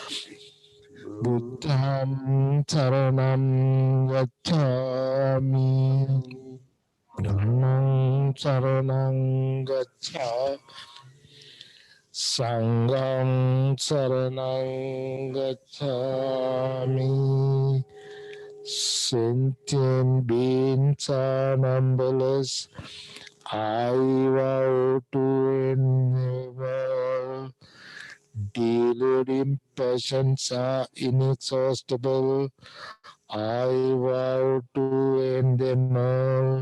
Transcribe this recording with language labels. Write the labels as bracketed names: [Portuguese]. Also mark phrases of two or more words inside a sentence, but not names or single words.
[Pali] Buddham saranam gacchami. Dhammam saranam gacchami. Sangham saranam gacchami. [English] Sentient beings are numberless. I vow to endeavor. Deluding passions are inexhaustible. I vow to end them all.